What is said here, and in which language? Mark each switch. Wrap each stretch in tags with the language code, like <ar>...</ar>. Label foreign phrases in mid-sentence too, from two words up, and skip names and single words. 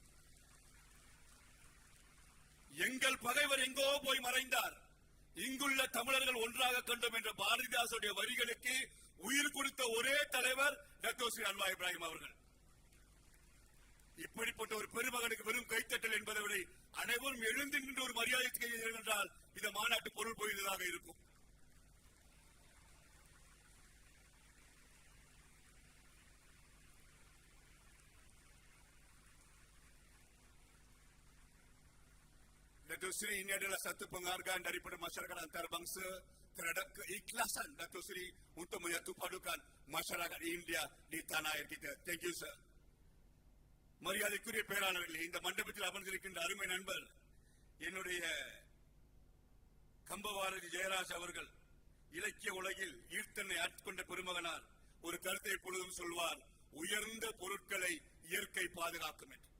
<ta>எங்கள் பகைவர் எங்கோ போய் மறைந்தார், இங்குள்ள தமிழர்கள் ஒன்றாக கண்டோம் என்ற பாரதிதாசனுடைய வரிகளுக்கு உயிர் கொடுத்த ஒரே தலைவர் டத்தோஸ்ரீ அன்வார் இப்ராஹிம் அவர்கள். இப்படிப்பட்ட ஒரு பெருமகனுக்கு வெறும் கைத்தட்டல் என்பதை விட அனைவரும் எழுந்து நின்று ஒரு மரியாதை செய்ய என்றால் இந்த மாநாட்டு பொருள் போய்ந்ததாக இருக்கும்.</ta> <ms>Datuk Seri, ini adalah satu penghargaan daripada masyarakat antarabangsa terhadap keikhlasan Datuk Seri untuk menyatu padukan masyarakat India di tanah air kita.</ms> <en>Thank you, sir.</en> <ta>மரியாதைக்குரிய பேராளர்களே, இந்த மண்டபத்தில் அமர்ந்திருக்கின்ற அருமை நண்பர் என்னுடைய கம்பவாரதி ஜெயராஜ் அவர்கள் இலக்கிய உலகில் ஈர்த்தனை ஆட்கொண்ட பெருமகனார் ஒரு கருத்தை எப்பொழுதும் சொல்வார், உயர்ந்த பொருட்களை இயற்கை பாதுகாக்கும் என்று.</ta>